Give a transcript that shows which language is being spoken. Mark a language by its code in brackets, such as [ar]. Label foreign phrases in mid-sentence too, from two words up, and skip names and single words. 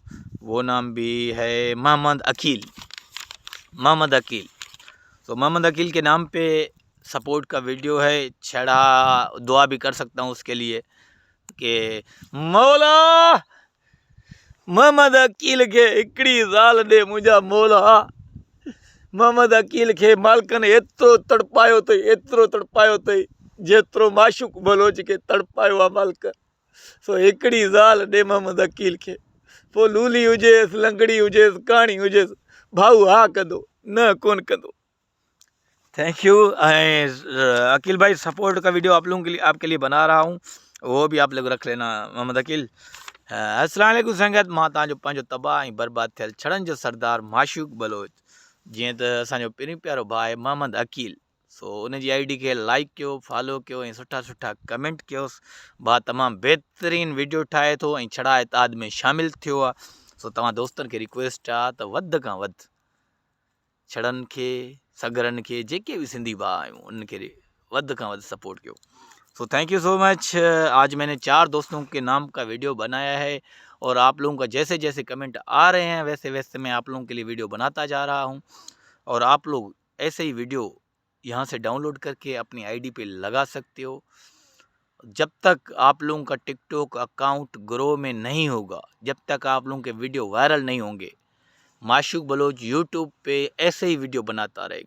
[ur] وہ نام بھی ہے محمد عقیل۔ محمد عقیل، تو محمد عقیل کے نام پہ سپورٹ کا ویڈیو ہے. چھڑا دعا بھی کر سکتا ہوں اس کے لیے کہ [sd] मौला मोहम्मद अकील के हिकिड़ी ज़ाल ॾे मुंहिंजा मौला। मोहम्मद अकील के मालिकन एतिरो तड़पायो अथई, एतिरो तड़पायो अथई जेतिरो माशूक बलोच के तड़पायो आहे मालिक। सो हिकिड़ी ज़ाल ॾे मोहम्मद अकील के, पोइ लूली हुजेसि, लंगड़ी हुजेसि, कहाणी हुजेसि, भाऊ हा कंदो, न कोन कंदो। [en] thank you. [ur] عقیل بھائی سپورٹ کا ویڈیو آپ لوگوں کے لیے، آپ کے لیے بنا رہا ہوں، وہ بھی آپ لوگ رکھ لینا. [sd] मोहम्मद अकील, [ar] السلام عليكم [sd] संगत। मां तव्हांजो पंहिंजो तबाह ऐं बर्बाद थियल छड़नि जो सरदार माशूक बलोच, जीअं त असांजो पहिरीं प्यारो भाउ आहे मोहम्मद अकील। सो उन जी आईडी खे लाइक कयो, फॉलो कयो ऐं सुठा सुठा कमेंट कयोसि। भाउ तमामु बहितरीनु वीडियो ठाहे थो ऐं छड़ा इताद में शामिलु थियो आहे। सो तव्हां दोस्तनि खे रिक्वेस्ट आहे त वधि खां वधि छड़नि खे, सगरनि के, जेके भी सिंधी भाउ आहियूं उनके वध का वध सपोर्ट कयो। [en] so thank you so much. [ur] آج میں نے 4 دوستوں کے نام کا ویڈیو بنایا ہے اور آپ لوگوں کا جیسے جیسے کمنٹ آ رہے ہیں ویسے ویسے میں آپ لوگوں کے لیے ویڈیو بناتا جا رہا ہوں. اور آپ لوگ ایسے ہی ویڈیو یہاں سے ڈاؤن لوڈ کر کے اپنی آئی ڈی پہ لگا سکتے ہو. جب تک آپ لوگوں کا ٹک ٹاک اکاؤنٹ گرو میں نہیں ہوگا، جب تک آپ لوگوں کے ویڈیو وائرل نہیں ہوں گے، معشوق بلوچ یوٹیوب پہ ایسے ہی ویڈیو بناتا رہے گا.